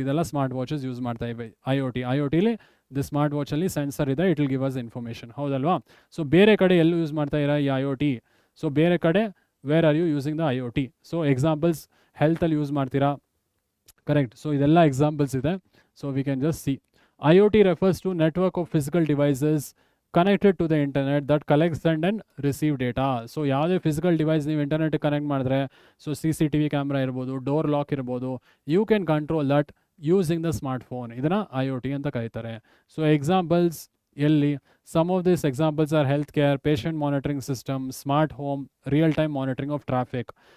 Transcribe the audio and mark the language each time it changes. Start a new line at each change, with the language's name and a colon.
Kannada: ಇದೆಲ್ಲ smart watches use ಮಾಡ್ತಾ ಇವೆ IoTಲಿ. ದಿ ಸ್ಮಾರ್ಟ್ ವಾಚಲ್ಲಿ ಸೆನ್ಸರ್ ಇದೆ,
English: it will give us information,
Kannada: ಹೌದಲ್ವಾ? ಸೊ ಬೇರೆ ಕಡೆ ಎಲ್ಲೂ ಯೂಸ್ ಮಾಡ್ತಾ ಇರೋ ಈ IoT? ಸೊ ಬೇರೆ ಕಡೆ
English: Where are you using the IoT?
Kannada: So examples ಹೆಲ್ತಲ್ಲಿ use ಮಾಡ್ತೀರಾ, ಕರೆಕ್ಟ್? ಸೊ ಇದೆಲ್ಲ ಎಕ್ಸಾಂಪಲ್ಸ್ ಇದೆ. So
English: We can just see. IoT refers to network of physical devices connected to the internet that collects and receive data.
Kannada: So ಯಾವುದೇ physical device ನೀವು ಇಂಟರ್ನೆಟ್ಗೆ connect ಮಾಡಿದ್ರೆ, so CCTV camera ಇರ್ಬೋದು, door lock ಇರ್ಬೋದು,
English: You can control that using the smart phone.
Kannada: ಇದನ್ನು IoT ಅಂತ ಕರೀತಾರೆ. So examples ಎಲ್ಲಿ?
English: Some of this examples are health care, patient monitoring system, smart home, real time monitoring of traffic.